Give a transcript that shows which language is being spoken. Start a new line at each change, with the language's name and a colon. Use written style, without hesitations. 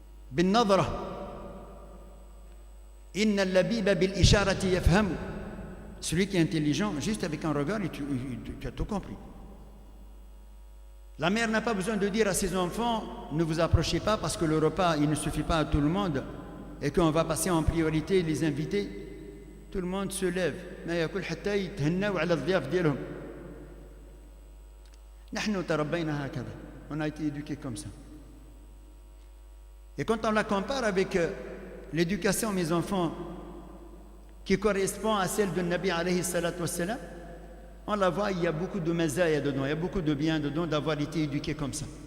Arabic: Bin nadra, inna al-labiba bil isharati yafhamu.
French: Celui qui est intelligent, juste avec un regard, tu as tout compris. La mère n'a pas besoin de dire à ses enfants, ne vous approchez pas parce que le repas, il ne suffit pas à tout le monde et qu'on va passer en priorité les invités. Tout le monde se lève. Mais
Arabic: ياكل حتى يتهنوا على الضياف ديالهم. نحن تربينا هكذا.
French: On a été éduqués comme ça. Et quand on la compare avec l'éducation, mes enfants, qui correspond à celle de Nabi alayhi salatu wassalam, on la voit, il y a beaucoup de mazaya dedans, il y a beaucoup de bien dedans d'avoir été éduqué comme ça.